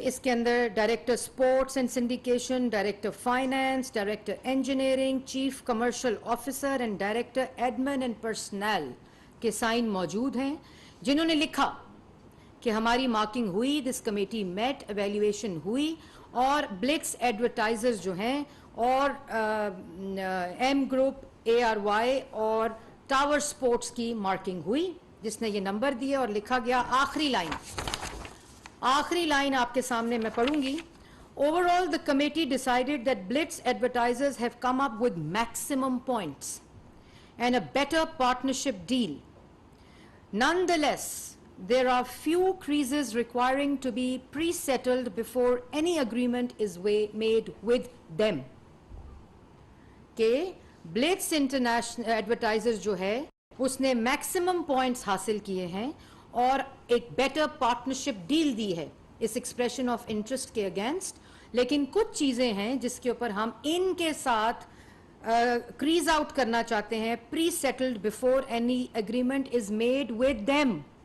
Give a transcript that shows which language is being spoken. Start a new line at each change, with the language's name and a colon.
Urdu: اس کے اندر director sports and سنڈیکیشن, director finance, director engineering, chief commercial officer and director admin and personal کے sign موجود ہیں, جنہوں نے لکھا کہ ہماری مارکنگ ہوئی, دس کمیٹی میٹ, ایویلیویشن ہوئی, اور بلٹس ایڈورٹائزرز جو ہیں اور M group, a are Y اور ٹاور سپورٹس کی مارکنگ ہوئی, جس نے یہ نمبر دیے اور لکھا گیا. آخری لائن آپ کے سامنے میں پڑھوں گی.
English: Overall, the committee decided that Blitz advertisers have come up with maximum points and a better partnership deal. Nonetheless, there are few creases requiring to be pre-settled before any agreement is made with them.
Urdu: کہ bullets international advertiser جو ہے اس نے maximum points حاصل کیے ہیں اور ایک better partnership deal دی ہے اس ایکسپریشن آف انٹرسٹ کے اگینسٹ, لیکن کچھ چیزیں ہیں جس کے اوپر ہم ان کے ساتھ کریز آؤٹ کرنا چاہتے ہیں, پری settled before any agreement is made with them.